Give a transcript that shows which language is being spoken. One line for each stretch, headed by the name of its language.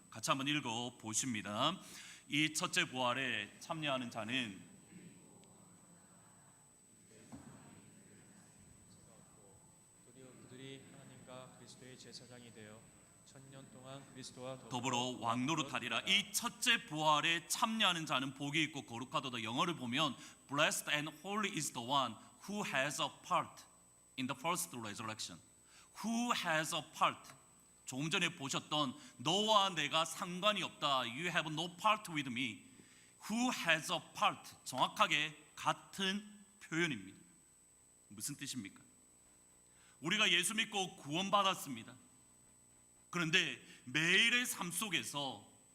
Korean: 같이 한번 읽어 보십니다. 이 첫째 부활에 참여하는 자는 그들이 하나님과 그리스도의 제사장이 되어 천년 동안 그리스도와 더불어 왕노릇하리라. 이 첫째 부활에 참여하는 자는 복이 있고 거룩하도다. 영어를 보면
English: Blessed and holy is the one who has a part in the first resurrection. Who has a part.
Korean: 조금 전에 보셨던 너와 내가 상관이 없다.
English: You have no part with me. Who has a part.
Korean: 정확하게 같은 표현입니다. 무슨 뜻입니까? 우리가 예수 믿고 구원받았습니다. 그런데 매일의 삶 속에서